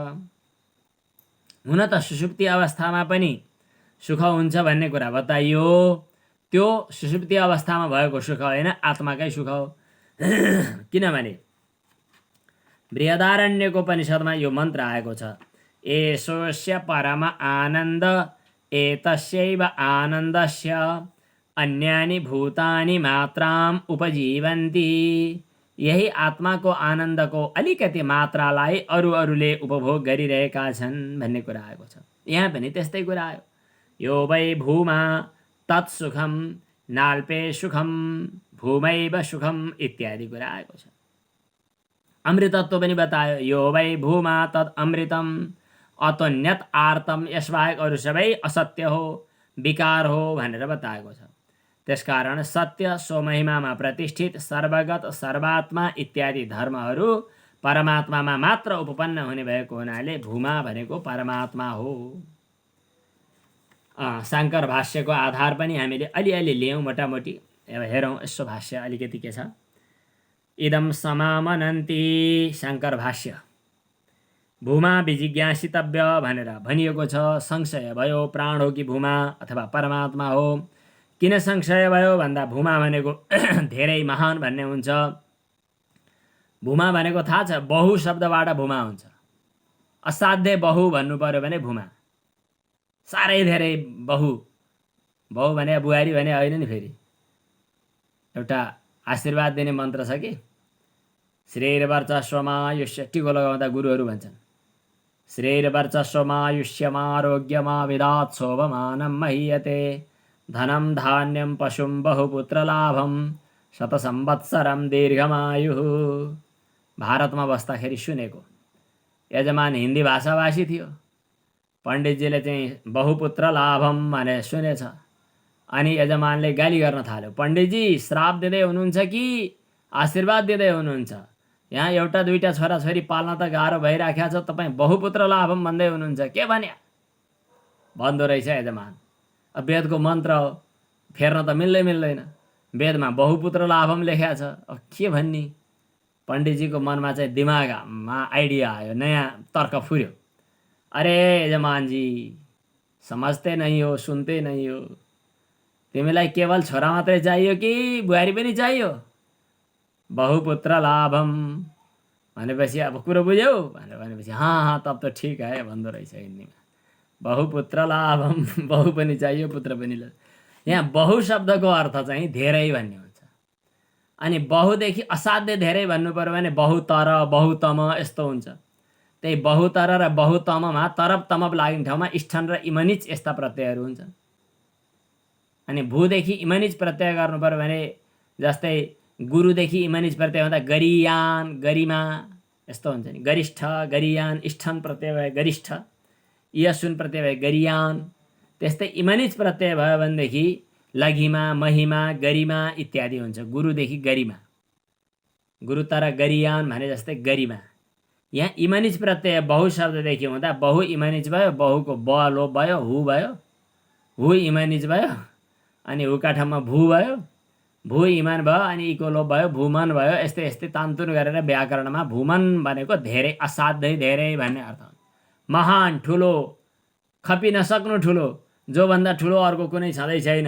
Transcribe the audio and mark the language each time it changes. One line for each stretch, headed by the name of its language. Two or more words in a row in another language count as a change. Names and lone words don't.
Nepali: हुन त सुषुप्ति अवस्थामा पनि सुख हुन्छ भन्ने कुरा बताइयो, त्यो सुषुप्ति अवस्थामा भएको सुख होइन, आत्माकै सुख हो। किनभने बृहदारण्यको उपनिषदमा यो मन्त्र आएको छ,
Sanskrit: एषोऽस्य परम आनन्द एतस्यैव आनन्दस्य अन्यानि भूतानि मात्राम उपजीवन्ति।
Nepali: यही आत्माको आनन्दको अलिकति मात्रालाई अरूले उपभोग गरिरहेका छन् भन्ने कुरा आएको छ। यहाँ पनि त्यस्तै कुरा आयो।
Sanskrit: यो वै भूमा तत्सुखम नाल्पे सुखम भूमैव सुखम
Nepali: इत्यादि कुरा आएको छ। अमृतत्व पनि बतायो।
Sanskrit: यो वै भूमा तत् अमृतम अतोन्यत आर्तम,
Nepali: यसबाहेक अरू सबै असत्य हो, विकार हो भनेर बताएको छ। त्यसकारण सत्य, स्वमहिमामा प्रतिष्ठित, सर्वगत, सर्वात्मा इत्यादि धर्महरू परमात्मामा मात्र उपपन्न हुने भएको हुनाले भूमा भनेको परमात्मा हो। शाङ्कर भाष्यको आधार पनि हामीले अलिअलि लियौँ मोटामोटी। अब हेरौँ यसो भाष्य अलिकति के छ।
Sanskrit: इदम समामनन्ति,
Nepali: शाङ्कर भाष्य।
Sanskrit: भूमा विजिज्ञासितव्य
Nepali: भनेर भनिएको छ। संशय भयो प्राण हो कि भूमा अथवा परमात्मा हो। किन संशय भयो भन्दा भूमा भनेको धेरै महान भन्ने हुन्छ। भूमा भनेको थाहा छ, बहु शब्दबाट भूमा हुन्छ। असाध्य बहु भन्नु पर्यो भने भूमा, साह्रै धेरै बहु। बहु भने बुहारी भने होइन नि। फेरि एउटा आशीर्वाद दिने मन्त्र छ कि श्रेयर्वर्चस्वमायुष्य, टिको लगाउँदा गुरुहरू भन्छन्
Sanskrit: श्रेयर्वर्चस्वमायुष्यमारोग्यमा विदात् शोभमानं महीयते धनं धान्यं पशुं बहुपुत्रलाभं शतसंवत्सरं दीर्घमायुः।
Nepali: भारतमा बस्दाखेरि सुनेको। यजमान हिन्दी भाषाभाषी थियो। पण्डितजीले चाहिँ
Sanskrit: बहुपुत्र लाभम
Nepali: भनेर सुनेछ। अनि यजमानले गाली गर्न थाल्यो, पण्डितजी श्राप दिँदै हुनुहुन्छ कि आशीर्वाद दिँदै हुनुहुन्छ? यहाँ एउटा दुईटा छोराछोरी पाल्न त गाह्रो भइराखेको छ, तपाईँ
Sanskrit: बहुपुत्र लाभम
Nepali: भन्दै हुनुहुन्छ, के भन्या? भन्दो रहेछ यजमान। अब वेदको मन्त्र हो, फेर्न त मिल्दैन। वेदमा
Sanskrit: बहुपुत्र लाभम
Nepali: लेखेको छ, अब के भन्ने? पण्डितजीको मनमा चाहिँ दिमागमा आइडिया आयो, नयाँ तर्क फुर्यो।
Hindi: अरे यजमान जी, समझते नहीं हो, सुनते नहीं हो।
Nepali: तिमीलाई केवल छोरा मात्रै चाहियो कि बुहारी पनि चाहियो?
Sanskrit: बहुपुत्र लाभम
Nepali: भनेपछि अब कुरो बुझ्यौ भनेपछि
Hindi: हाँ तब त ठिक है
Nepali: भन्दो रहेछ हिन्दीमा।
Sanskrit: बहुपुत्र लाभम,
Nepali: बहु पनि चाहियो, पुत्र पनि। यहाँ बहु शब्दको अर्थ चाहिँ धेरै भन्ने हुन्छ। अनि बहुदेखि असाध्य धेरै भन्नु पर्यो भने बहुतर, बहुतम यस्तो हुन्छ। त्यही बहुतर र बहुतममा तरप तमप लाग्ने ठाउँमा स्ठन र इमनिच यस्ता प्रत्ययहरू हुन्छन्। अनि भूदेखि इमनिच प्रत्यय गर्नु पर्यो भने जस्तै गुरुदेखि इमनिच प्रत्यय हुँदा गरियान, गरिमा यस्तो हुन्छ नि। गरिष्ठ, गरियान, स्ठन प्रत्यय भए गरिष्ठ, यशुन प्रत्यय भए गरियान। त्यस्तै इमनिच प्रत्यय भयो भनेदेखि लघिमा, महिमा, गरिमा इत्यादि हुन्छ। गुरुदेखि गरिमा, गुरुतर गरियान भने जस्तै गरिमा। यहाँ इमनिच प्रत्यय बहु शब्ददेखि हुँदा बहु इमनिच भयो, बहुको ब लोप भयो, हु भयो, हु इमनिच भयो, अनि हुका ठाउँमा भू भयो, भू इमान भयो, अनि इको लोप भयो, भूमन भयो। यस्तै यस्तै तान्तुन गरेर व्याकरणमा भूमन भनेको धेरै, असाध्यै धेरै भन्ने अर्थ हुन्छ। महान, ठुलो, खपि नसक्नु ठुलो, जोभन्दा ठुलो अर्को कुनै छँदै छैन।